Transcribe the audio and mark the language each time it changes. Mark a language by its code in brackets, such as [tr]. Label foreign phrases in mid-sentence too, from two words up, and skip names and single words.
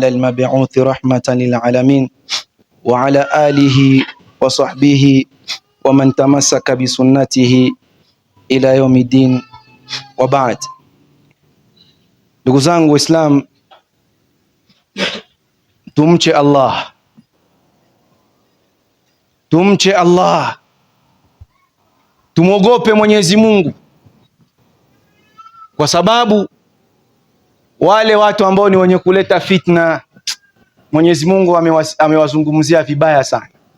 [ar] المبعوث رحمة للعالمين وعلى آله وصحبه ومن تمسك بسنته إلى يوم الدين وبعد. [sw] Ndugu zangu Waislamu, tumche Allah, tumche Allah, tumwogope Mwenyezi Mungu, kwa sababu wale watu ambao ni wenye kuleta fitna Mwenyezi Mungu amewazungumzia vibaya sana.